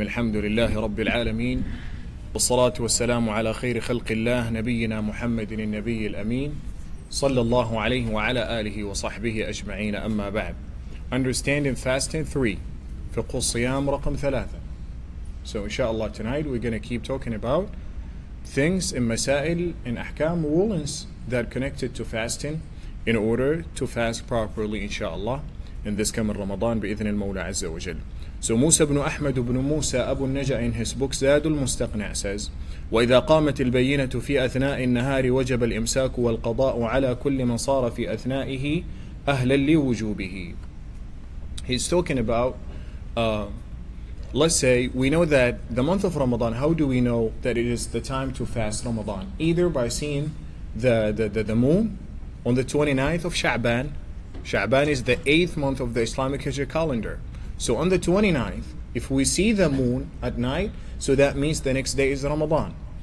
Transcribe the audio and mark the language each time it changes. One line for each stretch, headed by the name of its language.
Arabic: الحمد لله رب العالمين، والصلاة والسلام على خير خلق الله نبينا محمد النبي الأمين صلى الله عليه وعلى آله وصحبه أجمعين. أما بعد.
English: Understanding Fasting 3
Arabic: فقه الصيام رقم 3.
English: So inshallah tonight we're going to keep talking about things in masail and ahkam rulings that connected to fasting in order to fast properly inshallah in this coming Ramadan
Arabic: بإذن المولى عز وجل.
English: So Moussa ibn Ahmed ibn Moussa Abu Naja in his book
Arabic: زاد المستقنع says وإذا قامت البينة في أثناء النهار وجب الإمساك والقضاء على كل من صار في أثنائه أهلا لوجوبه.
English: He's talking about let's say we know that the month of Ramadan, how do we know that it is the time to fast Ramadan? Either by seeing the moon on the 29th of Sha'ban. Sha'ban is the 8th month of the Islamic Hijra calendar. So on the 29th, if we see the moon at night, so that means the next day is Ramadan.